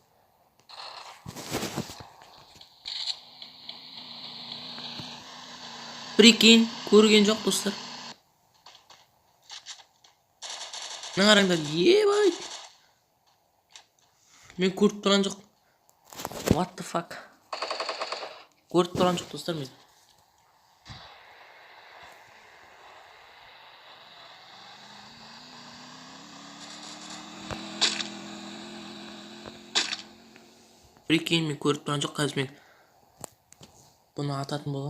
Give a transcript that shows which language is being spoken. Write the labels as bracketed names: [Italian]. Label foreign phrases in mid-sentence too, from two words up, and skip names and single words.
[Kazakh] Прикинь, көрген жоқ достар. Мына қараңдар, ебай. Мен көріп тұрған жоқ. [English] What the fuck? [Kazakh] Көріп тұрған жоқ достар мен. Прикинь, мен көріп тұрған жоқ, қазір мен бұны ататын боламын.